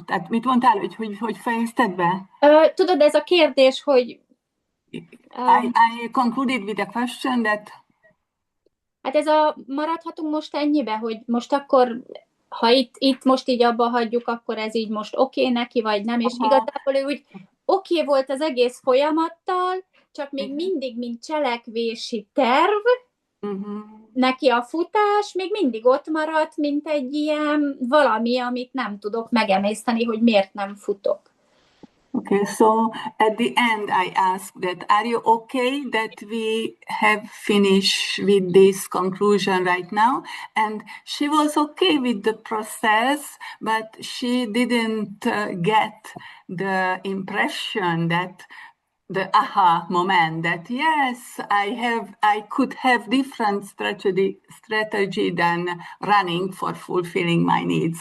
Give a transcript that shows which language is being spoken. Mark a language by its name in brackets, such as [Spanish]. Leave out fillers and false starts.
[Hungarian] Tehát mit mondtál, hogy fejezted be? Tudod, ez a kérdés, hogy [English] I concluded with a question that... [Hungarian] Hát maradhatunk most ennyibe, hogy most akkor, ha itt most így abba hagyjuk, akkor ez így most oké neki, vagy nem, és igazából ő úgy oké volt az egész folyamattal, csak még mindig, mint cselekvési terv, neki a futás még mindig ott maradt, mint egy ilyen valami, amit nem tudok megemészteni, hogy miért nem futok. [English] Okay, so at the end I asked that, are you okay that we have finished with this conclusion right now? And she was okay with the process, but she didn't get the impression that the aha moment that yes, I could have different strategy than running for fulfilling my needs.